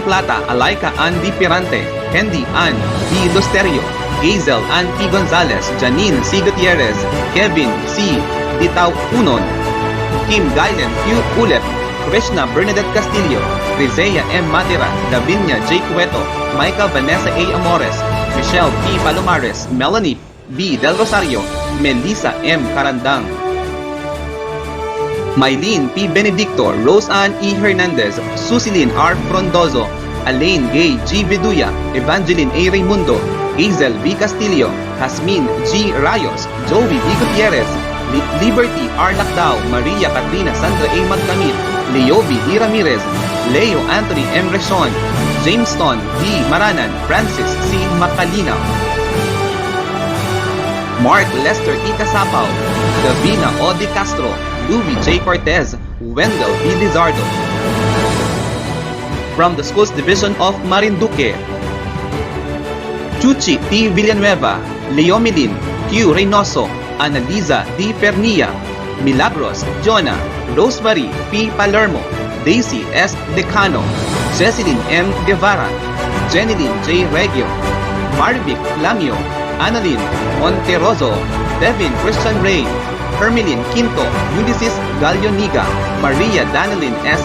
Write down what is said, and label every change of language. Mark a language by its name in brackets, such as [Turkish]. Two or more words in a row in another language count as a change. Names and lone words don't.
[English] Plata, Alaika Ann D. Pirante, Hendy Ann D. Lusterio, Hazel Ann P. Gonzalez, Janine C. Gutierrez, Kevin C. Ditao Unon, Kim Gailen Q. Ulep, Krishna Bernadette Castillo, Rizea M. Matira, Lavinia J. Cueto, Micah Vanessa A. Amores, Michelle P. Palomares, Melanie B. Del Rosario, Melissa M. Carandang, Mylene P. Benedicto, Rose Ann E. Hernandez, Susilin R. Frondozo, Alain Gay G. Viduya, Evangeline A. Raimundo, Hazel B. Castillo, Hasmin G. Rayos, Joey B. Gutierrez, Liberty R. Lacdao, Maria Catrina Sandra A. Magdamit, Leo B. D. Ramirez, Leo Anthony M. Reshon, Jamestown D. Maranan, Francis C. Macalina, Mark Lester E. Casapaw, Davina O. De Castro, Louis J. Cortez, Wendell B. Lizardo. From the Schools Division of Marinduque, Chuchi T. Villanueva, Leomilin Q. Reynoso, Annalisa D. Pernia, Milagros Jonah, Rosemary P. Palermo, Daisy S. Decano, Jesselyn M. Guevara, Jeneline J. Regio, Marvic Lamio, Annalyn Monteroso, Devin Christian Ray, Hermelin Quinto, Ulysses Galioniga, Maria Danilin S.